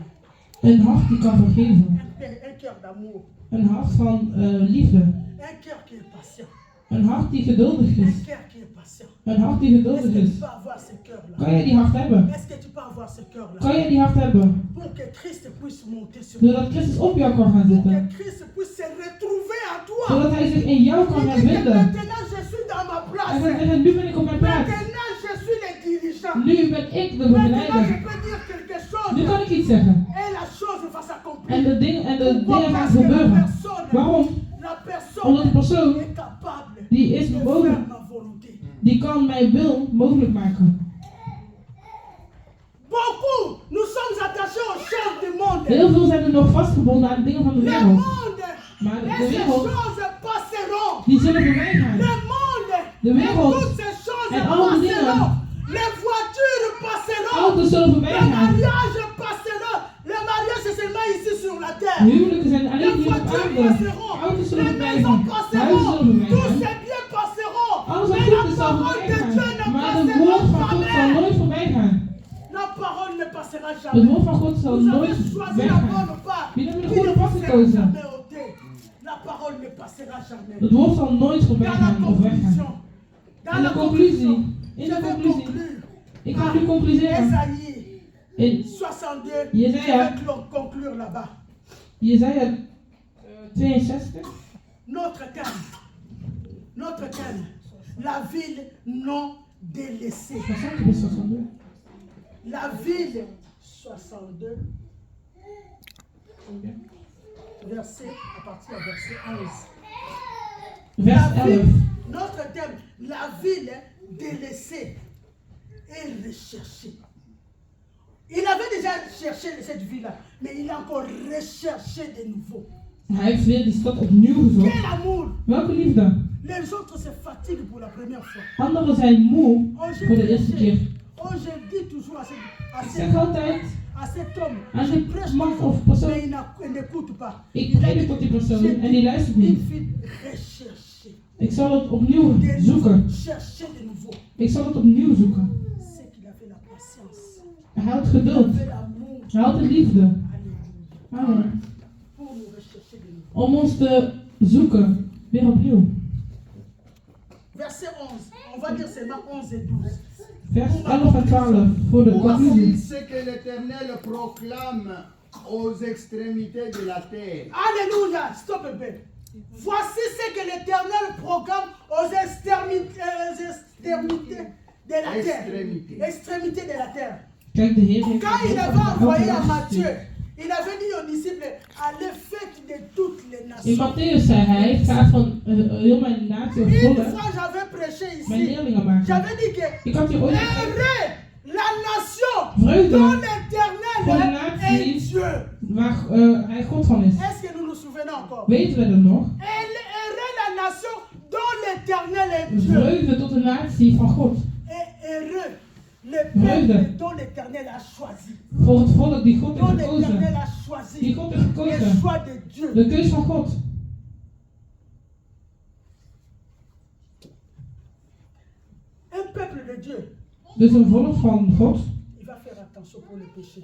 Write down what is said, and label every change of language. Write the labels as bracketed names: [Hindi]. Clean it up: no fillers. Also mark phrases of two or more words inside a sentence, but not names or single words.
[Dutch] Een hart die kan vergeven. [French] un cœur d'amour, [Dutch] Een hart van liefde. [French] un cœur qui est patient, [Dutch] Een hart die geduldig [French] un [Dutch] is. [French] cœur qui est patient. [Dutch] Een hart die [French] Est-ce [Dutch] geduldig [French] que tu [Dutch] is. [French] peux avoir ce cœur-là? [Dutch] Kan je die hart hebben? [French] Est-ce que tu peux avoir ce cœur-là? [Dutch] Kan je die hart hebben? [French] Pour que Christ puisse monter sur toi. [Dutch] Zodat Christus op jou kan gaan [French] Pour que [Dutch] zitten. [French] Christ puisse se retrouver en toi. [Dutch] Zodat hij zich in jou kan [French] Il dit que [Dutch] hervinden. [French] maintenant je suis dans ma [Dutch] Hij [French] place. [Dutch] gaat zeggen, nu ben ik op mijn plaats. [French] Maintenant je suis le dirigeant. [Dutch] Nu ben ik de [French] Maintenant je [Dutch] begeleider. [French] peux dire quelque [Dutch] Nu [French] chose. [Dutch] kan ik iets zeggen. [French] Et la chose va [Dutch] En [French] s'accomplir. [Dutch] de dingen [French] Pourquoi? [Dutch] gaan [French] Parce que la [Dutch] gebeuren. [French] personne, [Dutch] Waarom? [French] la [Dutch] Omdat de [French] personne [Dutch] persoon [French] est capable [Dutch] die is [French] de [Dutch] mogelijk, [French] faire ma volonté. [Dutch] die kan mijn wil mogelijk maken. [French] Beaucoup, nous sommes attachés aux choses du monde. [Dutch] Heel veel zijn er nog vastgebonden aan de dingen van de [French] Le [Dutch] wereld. [French] monde, [Dutch] Maar de [French] et ces [Dutch] wereld, [French] choses passeront. [Dutch] die zullen voorbij gaan. [French] Le monde, [Dutch] De [French] et [Dutch] wereld [French] toutes ces choses [Dutch] en al die dingen. [French] passeront. Les voitures passeront. [Dutch] Auto's zullen voorbij [French] Le [Dutch] gaan. [French] mariage passera. Le mariage c'est seulement ici sur la terre. [Dutch] Huwelijken zijn alleen [French] Les [Dutch] hier op [French] voitures [Dutch] aarde. [French] passeront. [Dutch] Auto's zullen [French] Les [Dutch] voorbij [French] maisons [Dutch] gaan. Huizen [French] passeront. [Dutch] zullen voorbij [French] Tous [Dutch] gaan. [French] ces biens passeront. [Dutch] Alles wat [French] Mais [Dutch] goed [French] la [Dutch] is zal [French] parole [Dutch] voorbij [French] de Dieu [Dutch] gaan. [French] ne [Dutch] Maar het woord [French] passera [Dutch] van God zal [French] jamais. [Dutch] nooit voorbij gaan. [French] La parole ne passera [Dutch] Het [French] jamais. [Dutch] woord van God zal [French] Vous [Dutch] nooit [French] avez choisi la [Dutch] weggaan. [French] bonne part. [Dutch] Jullie hebben de [French] Qui ne [Dutch] goede pad [French] vous sera [Dutch] gekozen. [French] jamais ôté. La parole ne passera jamais. [Dutch] Het woord zal nooit voorbij [French] Dans la [Dutch] gaan of [French] conclusion. [Dutch] weggaan. [French] Dans [Dutch] In [French] la [Dutch] de conclusie. [French] conclusion. [Dutch] In [French] Je [Dutch] de [French] vais [Dutch] conclusie. [French] conclure. [Dutch] Ik ga nu concluderen. [French] Esaïe [Dutch] In [French] 62. [Dutch] Jesaja. [French] Je vais conclure là-bas. [Dutch] Jesaja 62. [French] Notre thème. Notre thème. La ville non délaissée. 60 bis 62. La ville 62. Verset, à partir du verset 11. [Dutch] Vers [French] La [Dutch] 11. [French] ville, notre thème, la ville délaissée et recherchée. Il avait déjà cherché cette ville-là, mais il a encore recherché de nouveau. [Dutch] Hij heeft weer die stad opnieuw gezocht. [French] Quel amour! [Dutch] Welke liefde? [French] Les autres se fatiguent pour la première fois. [Dutch] Anderen zijn moe [French] Oh, j'ai [Dutch] voor de eerste [French] prêché. [Dutch] keer. [French] Oh, je dis toujours [Dutch] Ik zeg altijd [French] à cet homme, [Dutch] aan [French] je [Dutch] die [French] prêche [Dutch] man [French] toujours, [Dutch] of persoon, [French] mais il n'écoute pas. [Dutch] ik predik tot die persoon en die luistert [French] Il [Dutch] niet. [French] fait rechercher. [Dutch] Ik zal het opnieuw [French] De [Dutch] zoeken. [French] nouveau, chercher de nouveau. [Dutch] Ik zal het opnieuw zoeken. [French] C'est qu'il avait la patience. [Dutch] Hij had [French] Il [Dutch] geduld. [French] avait l'amour. [Dutch] Hij had de liefde. [French] Alléluia. [Dutch] Amen. [French] Pour nous rechercher de nouveau. [Dutch] Om ons te zoeken. Weer opnieuw. [French] Verset 11. On va dire seulement 11 et 12. [Dutch] Vers 11 en 12 voor de [French] Voici [Dutch] conclusie. [French] ce que l'Éternel proclame aux extrémités de la terre. Alléluia. Stop un peu. Voici ce que l'Éternel proclame aux extrémités de la terre. Extrémités de la terre. [Dutch] Kijk, de Heer heeft [French] Quand il [Dutch] het [French] avait envoyé à [Dutch] elke [French] Matthieu, [Dutch] dag. [French] il avait dit aux disciples, allez faites de toutes les [Dutch] In [French] nations. [Dutch] Matthäus zei hij, ga van heel mijn natie of [French] Une [Dutch] volk [French] fois j'avais prêché [Dutch] mijn [French] ici, [Dutch] leerlingen maken. [French] j'avais dit que [Dutch] Ik had hier ooit gezegd, [French] heureux la nation [Dutch] Vreugde [French] dont [Dutch] voor de [French] l'Éternel est [Dutch] naties [French] Dieu. [Dutch] waar hij God van is. [French] Est-ce que nous nous souvenons encore? [Dutch] Weten we dat nog? [French] Heureux la nation dont l'Éternel est Dieu. [Dutch] Vreugde tot de natie van God. [French] Et heureux le [Dutch] Vreugde. [French] peuple dont l'Éternel a choisi. [Dutch] Voor het volk die God [French] Dont [Dutch] heeft [French] l'Éternel [Dutch] gekozen. [French] a choisi. [Dutch] Die God heeft [French] Le [Dutch] gekozen. [French] choix de Dieu. [Dutch] De keus van God. [French] Un peuple de Dieu, [Dutch] Dus een volk van God, [French] il va faire attention pour le péché.